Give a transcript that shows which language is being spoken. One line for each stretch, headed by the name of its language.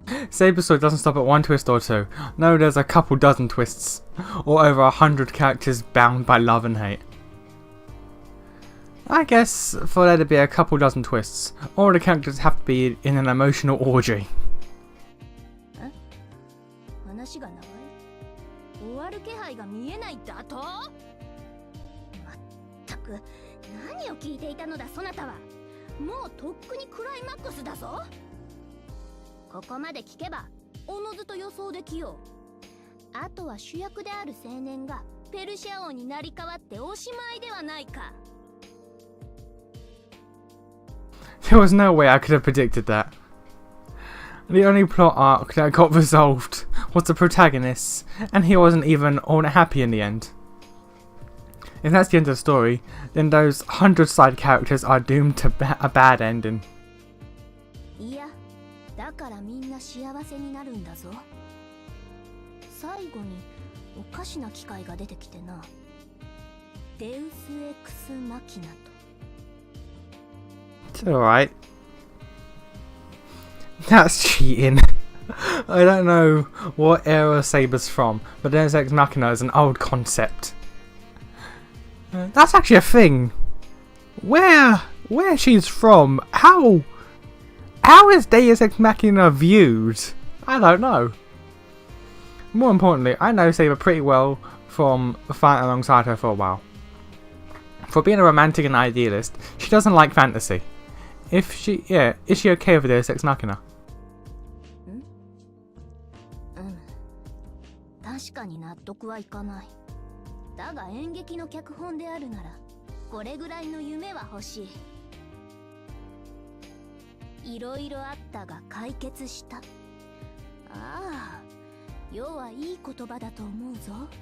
English: Saber's story doesn't stop at one twist or two. No, there's a couple dozen twists, or over 100 characters bound by love and hate. I guess for there to be a couple dozen twists, all the characters have to be in an emotional orgy.
Japanese: 話が長い。終わる気配が見えないだと？まったく何を聞いていたのだそなたは。もうとっくにクライマックスだぞ。ここまで聞けばおのずと予想できよう。あとは主役である青年がペルシア王になり変わっておしまいではないか。
English: There was no way I could have predicted that. The only plot arc that got resolved was the protagonist, and he wasn't even all that happy in the end. If that's the end of the story, then those 100 side characters are doomed to a bad ending.
Japanese: いや、だからみんな幸せになるんだぞ。最後におかしな機械が出てきてな。デウスエクスマキナと。
English: It's alright. That's cheating. I don't know what era Saber's from, but Deus Ex Machina is an old concept. That's actually a thing. Where she's from? How is Deus Ex Machina viewed? I don't know. More importantly, I know Saber pretty well from fighting alongside her for a while. For being a romantic and idealist, she doesn't like fantasy. Is she okay with Deus Ex Machina?
Japanese: 確かに納得はいかない。だが演劇の脚本であるならこれぐらいの夢は欲しい。いろいろあったが解決した。ああ、要はいい言葉だと思うぞ。